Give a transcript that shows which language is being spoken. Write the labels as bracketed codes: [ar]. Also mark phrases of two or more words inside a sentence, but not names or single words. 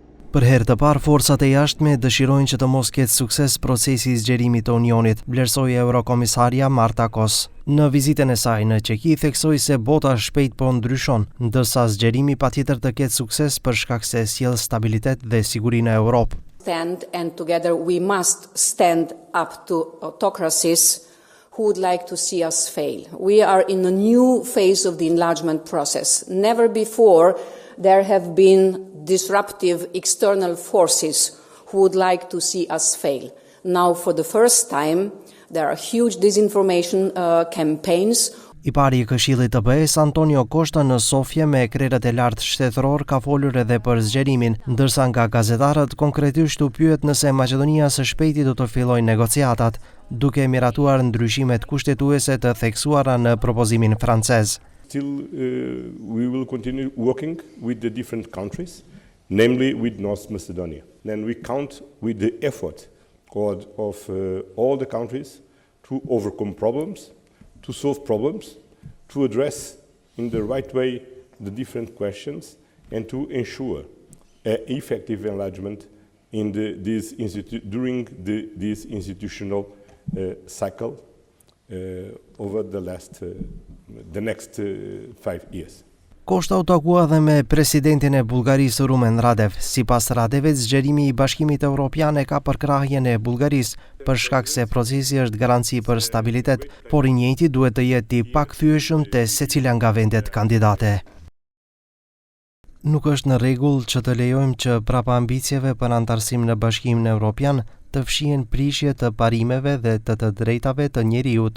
[sq] Për herë të parë, forcat e jashtme dëshirojnë që të mos ketë sukses procesi i zgjerimit të Unionit, vlerësoi Eurokomisaria Marta Kos. Në vizitën e saj në Çeki theksoi se bota shpejt po ndryshon, ndërsa zgjerimi patjetër të ketë sukses për shkak se sjell stabilitet dhe siguri në Europë. [en] And together we must stand up to autocracies who would like to see us fail. We are in a new phase of the enlargement process. Never before there have been disruptive external forces who would like to see us fail. Now, for the first time, there are huge disinformation campaigns. [sq] I pari i Këshillit të BE-s Antonio Costa në Sofje me krerët e lartë shtetëror ka folur edhe për zgjerimin, ndërsa nga gazetarët konkretisht u pyet nëse Maqedonia së shpejti do të fillojë negociatat, duke miratuar ndryshimet kushtetuese të theksuara në propozimin francez. [en] Still, we will continue working with the different countries, namely with North Macedonia. Then we count with the effort of all the countries to overcome problems, to solve problems, to address in the right way the different questions, and to ensure effective enlargement in during this institutional cycle over the next 5 years. [sq] Costa u takua dhe me presidentin e Bullgarisë Rumen Radev. Sipas Radevit, zgjerimi i Bashkimit Evropian e ka përkrahjen e Bullgarisë për shkak se procesi është garanci për stabilitet, por i njëjti duhet të jetë i pakthyeshëm te secila nga vendet kandidate. Nuk është në rregull që të lejojmë që prapa ambicjeve për antarësim në Bashkimin Evropian të fshihen prishje të parimeve dhe të drejtave të njerëzit.